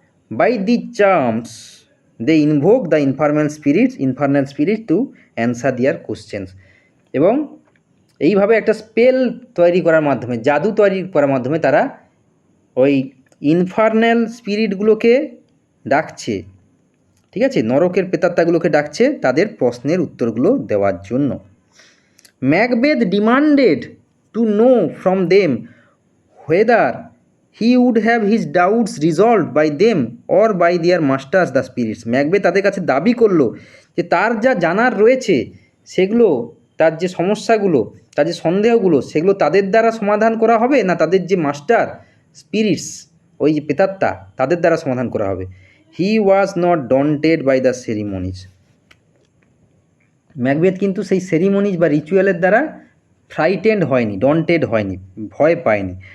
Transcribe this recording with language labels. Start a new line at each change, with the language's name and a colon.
English: by the charms they invoke the infernal spirit to answer their questions,
Bangla: এবং এইভাবে একটা স্পেল তৈরি করার মাধ্যমে, জাদু তৈরি করার মাধ্যমে তারা ওই ইনফার্নাল স্পিরিটগুলোকে ডাকছে, ঠিক আছে, নরকের প্রেতাত্মাগুলোকে ডাকছে তাদের প্রশ্নের উত্তরগুলো দেওয়ার জন্য।
English: Macbeth demanded to know from them whether he would have his doubts resolved by them or by their masters the spirits.
Bangla: Macbeth তাদের কাছে দাবি করলো যে তার যা জানার রয়েছে সেগুলো, তার যে সমস্যাগুলো, তার যে সন্দেহগুলো, সেগুলো তাদের দ্বারা সমাধান করা হবে, না তাদের যে মাস্টার স্পিরিটস, ওই যে প্রেতাত্মা, তাদের দ্বারা সমাধান করা হবে।
English: He was not daunted by the ceremonies.
Bangla: Macbeth কিন্তু সেই সেরিমনিজ বা রিচুয়ালের দ্বারা ফ্রাইটেন্ড হয়নি, ডন্টেড হয়নি, ভয় পায়নি।